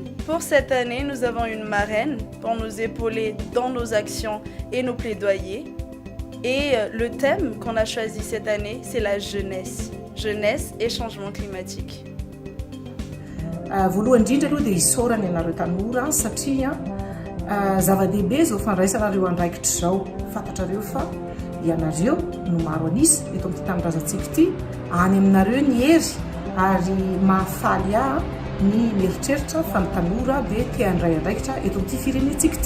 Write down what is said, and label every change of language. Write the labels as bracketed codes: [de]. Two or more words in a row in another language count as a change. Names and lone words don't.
[fr] Pour cette année, nous avons une marraine pour nous épauler dans nos actions et nos plaidoyers. Et le thème qu'on a choisi cette année, c'est la jeunesse. Jeunesse et changement climatique. [mg] Voalohany indrindra aloha dia isaorana ianareo tanora satria zava-dehibe izao fandraisanareo andraikitra izao. Fantatrareo fa ianareo no maro anisy eto amin'ity tanindrazantsika ity, any aminareo ny hery ary mahafaly ahy ny mieritreritra fa ny tanora dia tia handray andraikitra eto amin'ity firenentsika ity.